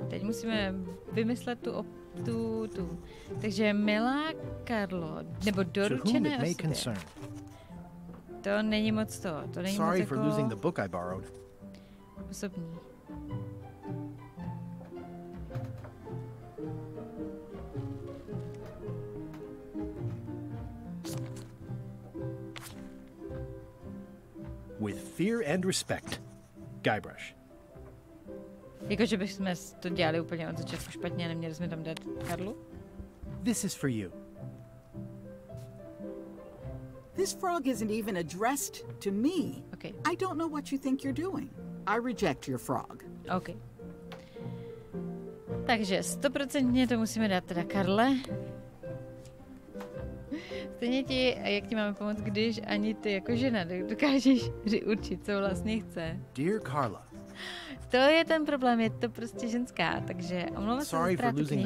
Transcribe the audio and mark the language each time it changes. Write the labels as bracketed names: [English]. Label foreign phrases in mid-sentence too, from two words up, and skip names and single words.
[Czech] Teď musíme vymyslet tu. Takže milá Karlo, nebo doručené osobě. To není moc to. To není [English] Sorry [Czech] moc [English] for [Czech] jako [English] losing the book I borrowed. [Czech] osobní. [English] With fear and respect, Guybrush. [Czech] Jakože bychom to dělali úplně od začátku špatně a neměli jsme tam dát Karlu? [English] This is for you. This frog isn't even addressed to me. Okay. I don't know what you think you're doing. I reject your frog. OK. [Czech] Takže 100% to musíme dát teda Karle. Stejně ti, a jak ti máme pomoct, když ani ty jako žena dokážeš určit, co vlastně chce. [English] Dear Carla. [Czech] To je ten problém, je to prostě ženská, takže omlouvám se za ztrátu knihy.